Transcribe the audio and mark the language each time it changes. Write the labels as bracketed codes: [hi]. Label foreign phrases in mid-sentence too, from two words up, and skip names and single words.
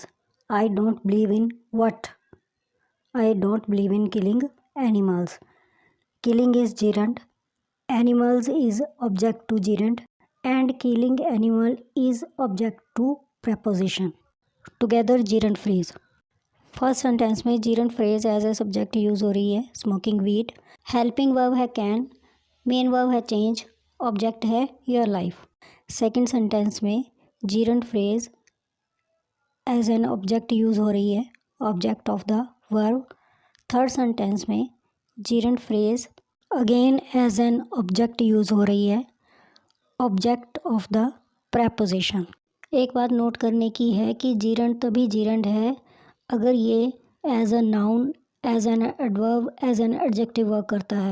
[en] I don't believe in what? I don't believe in killing animals. Killing is gerund, animals is object to gerund, and killing animal is object to preposition. Together gerund phrase. first sentence में gerund phrase as a subject use [hi] हो रही है, [en] smoking weed. helping verb है can, main verb है change, object है your life. second sentence में gerund phrase as an object use [hi] हो रही है, [en] object of the verb. third sentence में gerund phrase again as an object use [hi] हो रही है, [en] object of the preposition. [hi] एक बात नोट करने की है कि जीरंड तभी जीरंड है अगर ये [en] as a noun, as an adverb, as an adjective work [hi] करता है।